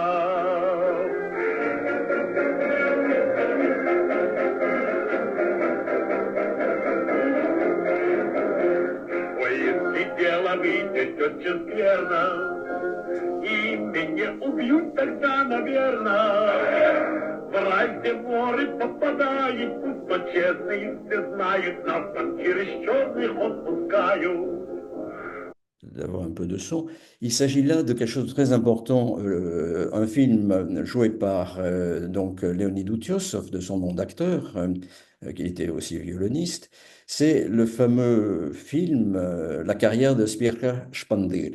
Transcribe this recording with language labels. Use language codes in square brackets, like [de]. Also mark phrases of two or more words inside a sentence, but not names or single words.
[ru] Ой, если дело выйдет очень скверно, и меня убьют тогда, наверное. В рай, где воры попадают, пусть но честные все знают, нас там через черный ход пускают. [fr] D'avoir un peu de son. Il s'agit là de quelque chose de très important, un film joué par Léonid Utiossov, de son nom d'acteur, qui était aussi violoniste. C'est le fameux film La carrière de Spirka Spandir.